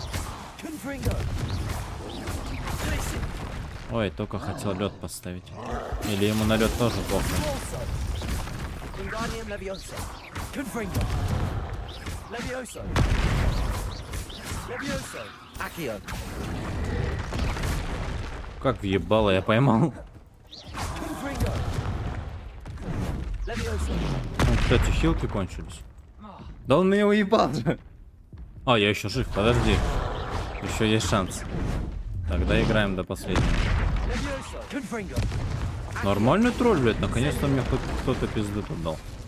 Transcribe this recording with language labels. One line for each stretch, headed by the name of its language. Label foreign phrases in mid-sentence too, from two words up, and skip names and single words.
Russian: Ой, только хотел лед поставить. Или ему на лед тоже плохо? Wingardium Leviosa. Confringo. Levioso. Levioso. Accio. Как въебало, я поймал. Confringo. Levioso. Ну, кстати, хилки кончились. Да он меня уебал же. А, я еще жив, подожди. Еще есть шанс. Тогда играем до последнего. Нормальный тролль, блядь. Наконец-то мне хоть кто-то пизды тут дал.